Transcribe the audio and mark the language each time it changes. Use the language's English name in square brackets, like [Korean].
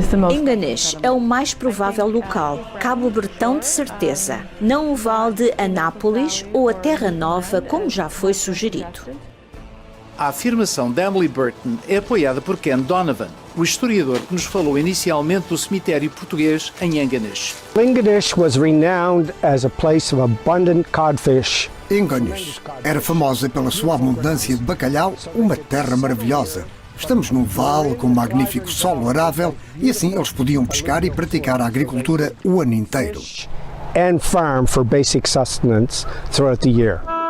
[Portuguese] Ingonish é o mais provável local, Cabo Bretão de certeza, não o Vale de Anápolis ou a Terra Nova, como já foi sugerido. A afirmação de Emily Burton é apoiada por Ken Donovan, o historiador que nos falou inicialmente do cemitério português em Ingonish. [English] Ingonish was renowned as a place of abundant codfish. [Portuguese] Ingonish era famosa pela sua abundância de bacalhau, uma terra maravilhosa. Estamos num vale com um magnífico solo arável e assim eles podiam pescar e praticar a agricultura o ano inteiro. [English] And farm for basic sustenance throughout the year.